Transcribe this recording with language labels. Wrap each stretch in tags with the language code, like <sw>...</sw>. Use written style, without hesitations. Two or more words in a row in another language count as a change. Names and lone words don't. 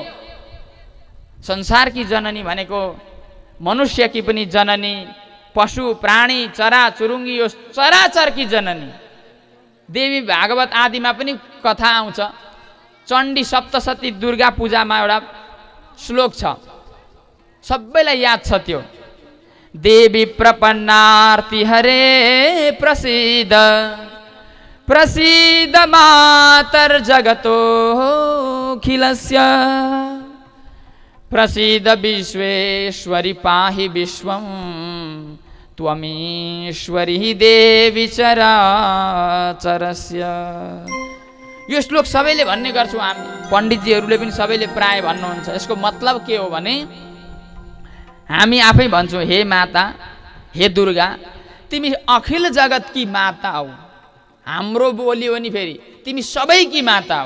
<ne>संसारकी जननी भनेको मनुष्यकी पनि जननी, पशु प्राणी चरा चुरुङ्गी, यो चराचरकी जननी। देवी भागवत आदिमा पनि कथा आउँछ। चण्डी सप्तशती दुर्गा पूजामा एउटा श्लोक छ, सबैलाई याद छ त्यो।</ne> <sa>देवी प्रपन्नार्ति हरे प्रसीद प्रसीद मातर जगतो खिलस्य। प्रसीद विश्वेश्वरी पाहि विश्वम त्वमीश्वरी देवी चराचरस्य।</sa> <ne>यो श्लोक सबैले भन्ने गर्छौँ हामी, पण्डितजीहरूले पनि सबैले प्राय भन्नुहुन्छ। यसको मतलब के हो भने हामी आफै भन्छौँ, हे माता, हे दुर्गा, तिमी अखिल जगतकी माता हौ। हाम्रो बोली हो नि फेरि, तिमी सबैकी माता हौ।</ne>